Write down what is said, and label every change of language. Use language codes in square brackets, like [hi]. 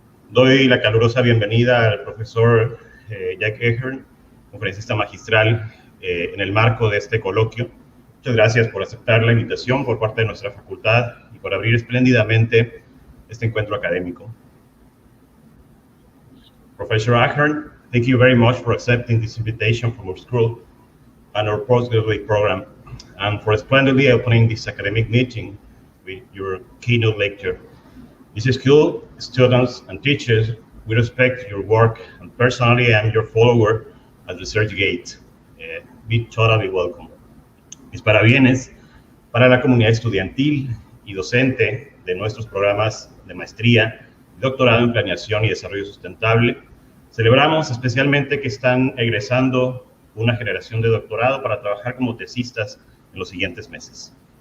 [es] Doy la calurosa bienvenida al profesor Jack Ahern, conferencista magistral en el marco de este coloquio. Muchas gracias por aceptar la invitación por parte de nuestra facultad y por abrir espléndidamente este encuentro académico. [en] Professor Ahern, thank you very much for accepting this invitation from our school and our postgraduate program, and for splendidly opening this academic meeting with your keynote lecture. This school, students and teachers, we respect your work, and personally I am your follower at ResearchGate. Be totally welcome. [es] Mis parabienes para la comunidad estudiantil y docente de nuestros programas de maestría, doctorado en planeación y desarrollo sustentable. Celebramos especialmente que están egresando una generación de doctorado para trabajar como tesistas en los siguientes meses.